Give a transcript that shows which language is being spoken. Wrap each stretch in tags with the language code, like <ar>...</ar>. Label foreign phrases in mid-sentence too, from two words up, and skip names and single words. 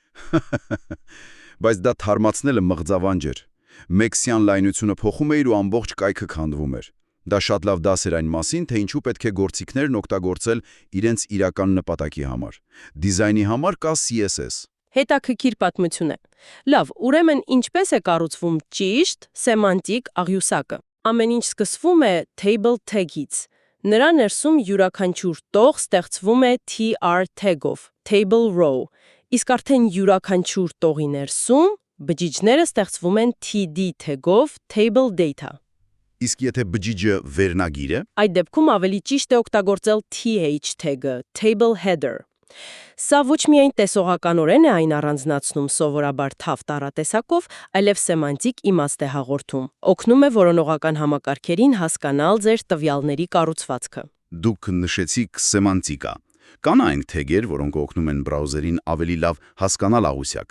<hy>Բայց դա թարմացնելը մղձավանջ էր։ Մեքսյան լայնությունը փոխում էր ու ամբողջ կայքը քանդվում էր։ Դա շատ լավ դաս էր այն մասին, թե ինչու պետք է գործիքներն օգտագործել իրենց իրական նպատակի համար։ Դիզայնի համար կա CSS։ Հետաքրքիր պատմություն է։ Լավ, ուրեմն ինչպես է կառուցվում ճիշտ սեմանտիկ աղյուսակը։ Ամեն ինչ սկսվում է</hy> <en>table tag-</en> <hy>ից։ Նրա ներսում յուրաքանչյուր տող ստեղծվում է</hy> <en>tr tag-</en> <hy>ով,</hy> <en>table row,</en> <hy>իսկ արդեն յուրաքանչյուր տողի ներսում Բջիջները ստեղծվում են</hy> <en>TD tag-ով table data։</en> <hy>Իսկ եթե բջիջը վերնագիր է, Այդ դեպքում ավելի ճիշտ է օգտագործել</hy> <en>TH tag-ը, table header։</en> <hy>Սա ոչ միայն տեսողականորեն է այն առանձնացնում սովորաբար թավ տառատեսակով, այլև սեմանտիկ իմաստ է հաղորդում։ Օգնում է որոնողական համակարգերին հասկանալ ձեր տվյալների կառուցվածքը։ դուք նշեցիք սեմանտիկա։ Կան այն թեգեր, որոնք օգնում են բրաուզերին ավելի լավ հասկանալ աղյուսակը։</hy>